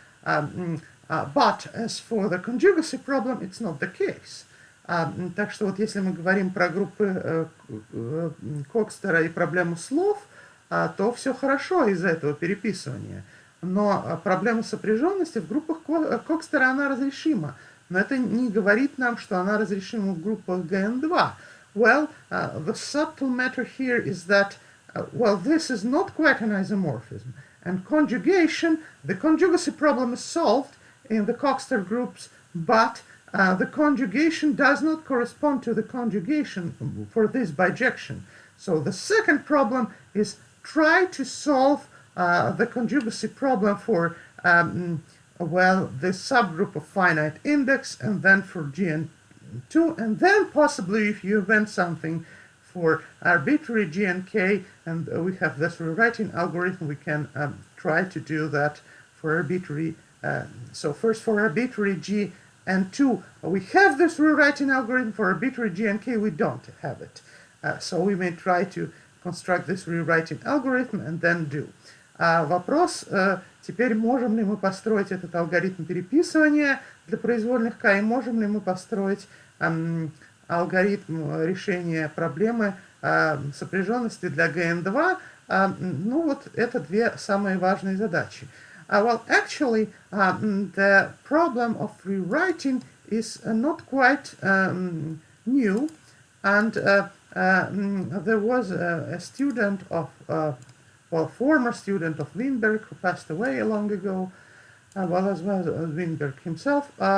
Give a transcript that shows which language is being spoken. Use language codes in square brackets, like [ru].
[en] But as for the conjugacy problem, it's not the case. [ru] Так что вот если мы говорим про группы Кокстера и проблему слов, то все хорошо из-за этого переписывания. Но проблема сопряженности в группах Кокстера, она разрешима. Но это не говорит нам, что она разрешима в группах ГН2. [en] Well, the subtle matter here is that, well, this is not quite an isomorphism. And conjugation, the conjugacy problem is solved in the Coxster groups, but the conjugation does not correspond to the conjugation for this bijection. So the second problem is try to solve the conjugacy problem for, well, the subgroup of finite index, and then for Gn2, and then possibly if you invent something for arbitrary Gnk, and we have this rewriting algorithm, we can try to do that for arbitrary. So first for arbitrary Gn2, we have this rewriting algorithm. For arbitrary Gnk, we don't have it. So we may try to construct this rewriting algorithm and then do. [ru] Вопрос, теперь можем ли мы построить этот алгоритм переписывания для произвольных k, и можем ли мы построить алгоритм решения проблемы сопряженности для GN2. Ну вот это две самые важные задачи. [en] Well, actually, the problem of rewriting is not quite new, and there was a student of well, former student of Wienberg who passed away long ago, well, as well as Wienberg himself.